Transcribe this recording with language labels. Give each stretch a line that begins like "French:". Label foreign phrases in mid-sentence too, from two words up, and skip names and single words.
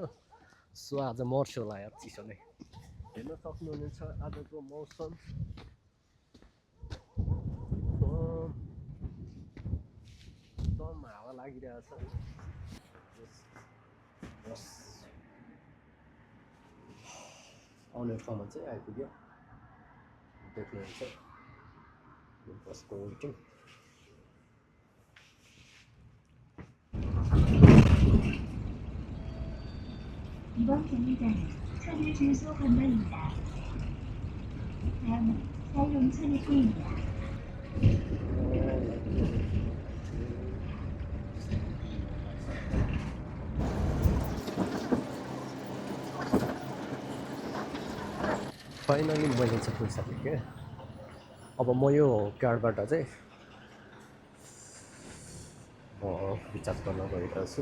Nepali: सो आज मर्छु होला यार चिसोले। हेर्न सक्नुहुनेछ आजको मौसम एकदम हावा लागिरहेछ। बस आउने ठाउँमा चाहिँ आइपुग्यो देख्नुहुन्छ बसको वेटिङ।
Korean: 이번 정류장은 천일주유소 건너입니다. 다음은 사용천일구입니다.
Nepali: फाइनली मैले चाहिँ पुगिसकेँ। अब म यो कार्डबाट चाहिँ रिचार्ज गर्न गइरहेको छु।